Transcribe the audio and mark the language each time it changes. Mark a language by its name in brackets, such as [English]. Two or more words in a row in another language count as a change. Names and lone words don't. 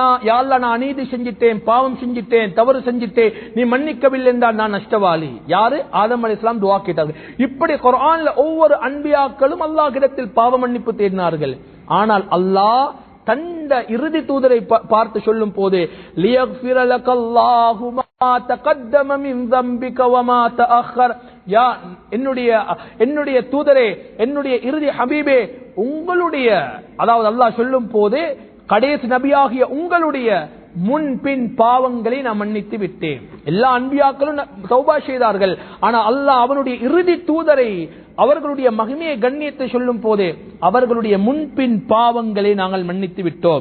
[Tamil] யா அல்லாஹ், நான் அநீதி செஞ்சிட்டேன், பாவம் செஞ்சிட்டேன், தவறு செஞ்சிட்டேன், நீ மன்னிக்கவில்லை என்றால் நான் நஷ்டவாளி. யாரு? ஆதம் அலைஹிஸ்ஸலாம் துஆ கேட்டார்கள். இப்படி குர்ஆன்ல ஒவ்வொரு அன்பியாக்களும் அல்லாஹ்விடத்தில் பாவ மன்னிப்பு தேடினார்கள். ஆனால் அல்லாஹ் தந்த இறுதி தூதரை பார்த்து சொல்லும் போது [Arabic] ليغفر لك الله ما تقدم من ذنبك وما تأخر. [Tamil] யா என்னுடைய தூதரே, என்னுடைய இறுதி ஹபீபே, உங்களுடைய, அதாவது அல்லாஹ் சொல்லும் போது கடைசி நபியாகிய உங்களுடைய முன்பின் பாவங்களை நான் மன்னித்து விட்டேன். எல்லா அன்பியாக்களும் தௌபா செய்தார்கள். ஆனா அல்லாஹ் அவனுடைய இறுதி தூதரை, அவர்களுடைய மகிமையை கண்ணியத்தை சொல்லும் போதே அவர்களுடைய முன்பின் பாவங்களை நாங்கள் மன்னித்து விட்டோம்.